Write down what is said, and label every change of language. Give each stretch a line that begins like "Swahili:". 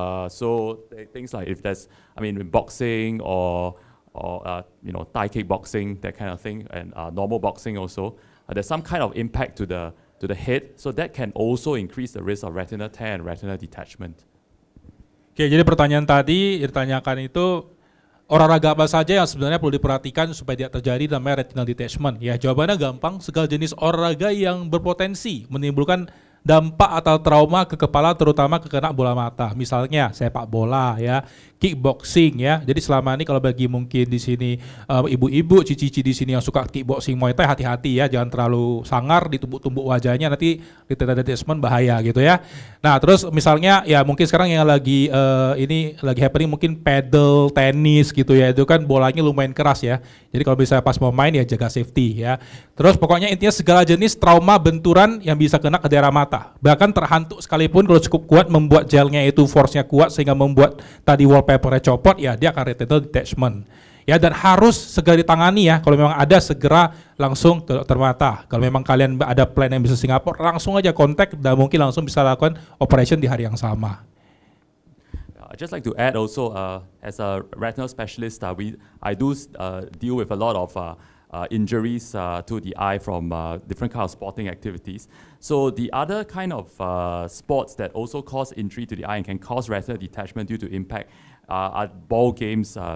English: So things like, if there's, in boxing or Thai kickboxing, that kind of thing, and normal boxing also, there's some kind of impact to the head, so that can also increase the risk of retinal tear and retinal detachment.
Indonesian: Oke, jadi pertanyaan tadi ditanyakan itu olahraga apa saja yang sebenarnya perlu diperhatikan supaya tidak terjadi namanya retinal detachment. Ya, jawabannya gampang, segala jenis olahraga yang berpotensi menimbulkan dampak atau trauma ke kepala, terutama ke kena bola mata. Misalnya sepak bola, ya, kickboxing, ya. Jadi selama ini kalau bagi mungkin di sini ibu-ibu, cici-cici di sini yang suka kickboxing, Muay Thai, hati-hati ya, jangan terlalu sangar ditumbuk-tumbuk wajahnya, nanti retinal detachment bahaya gitu ya. Nah, terus misalnya ya mungkin sekarang yang lagi ini lagi happening mungkin paddle tenis gitu ya, itu kan bolanya lumayan keras ya. Jadi kalau bisa pas mau main ya jaga safety ya. Terus pokoknya intinya segala jenis trauma benturan yang bisa kena ke daerah mata. Bahkan terhantuk sekalipun kalau cukup kuat membuat gelnya itu force-nya kuat sehingga membuat tadi wallpaper-nya copot, ya dia akan retinal detachment. Ya, dan harus segera ditangani ya. Kalau memang ada, segera langsung ke dokter mata. Kalau memang kalian ada plan yang bisa Singapura, langsung aja kontak dan mungkin langsung bisa lakukan operation di hari yang sama.
English: I'd just like to add also, as a retinal specialist, I do deal with a lot of injuries to the eye from different kinds of sporting activities. So the other kind of sports that also cause injury to the eye and can cause retinal detachment due to impact are ball games.